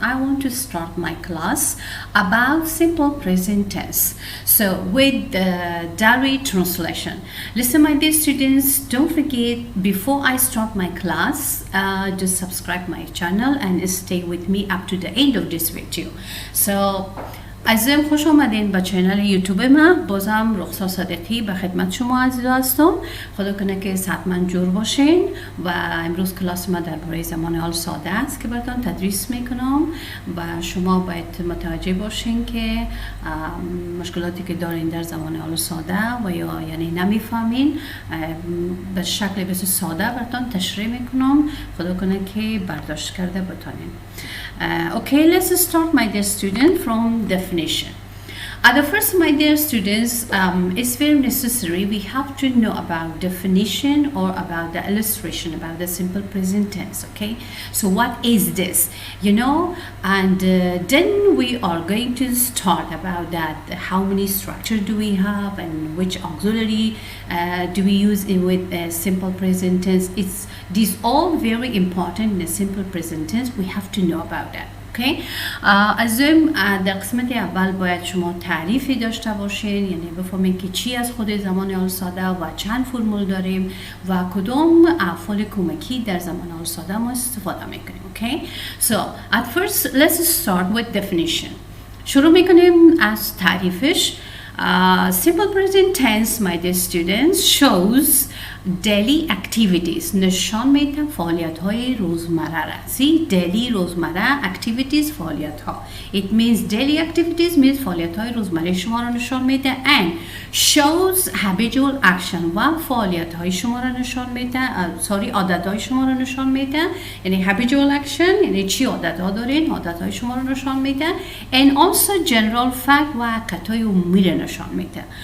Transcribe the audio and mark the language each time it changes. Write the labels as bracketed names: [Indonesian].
[English] I want to start my class about simple present tense. So with the direct translation. Listen my dear students, don't forget before I start my class, just subscribe my channel and stay with me up to the end of this video. [Persian] So عزیزم خوش آمدین به چینل یوتیوب من. بازم رخصار صادقی به خدمت شما عزیزا هستم. خدا کنه که حتما جور باشین و امروز کلاس ما درباره زمان حال ساده است که براتون تدریس میکنم و شما باید متوجه باشین که مشکلاتی که دارین در زمان حال ساده و یا یعنی نمیفهمین به شکل بسیار ساده براتون تشریح میکنم. خدا کنه که برداشت کرده بتونین. [English] Okay, let's start, my dear student, from definition. At the first, my dear students, it's very necessary we have to know about definition or about the illustration about the simple present tense. Okay, so what is this, you know, and then we are going to start about that. How many structure do we have and which auxiliary do we use with simple present tense? It's these all very important in the simple present tense. We have to know about that. [Persian] اوکی عزیزم در قسمت اول باید شما تعریفی داشته باشین، یعنی بفهمین که چی از خود زمان حال ساده و چند فرمول داریم و کدام افعال کمکی در زمان حال ساده ما استفاده میکنیم. [English] Okay so at first let's start with definition. [Persian] شروع میکنیم از تعریفش. [English] Simple present tense, my dear students, shows daily activities. [Persian] نشان میده فعالیت های روزمره را. [English] See, daily [Persian] روزمره [English] activities [Persian] فعالیت ها. [English] It means daily activities means [Persian] فعالیت های روزمره شما را نشان میده [English] and shows habitual action [Persian] و فعالیت های شما را نشان میده. عادت های شما را نشان میده. یعنی [English] habitual action [Persian] یعنی چی عادت ها دارین، عادت های شما را نشان میده [English] and also general fact [Persian] و حقیقت های عمومی را نشان میده.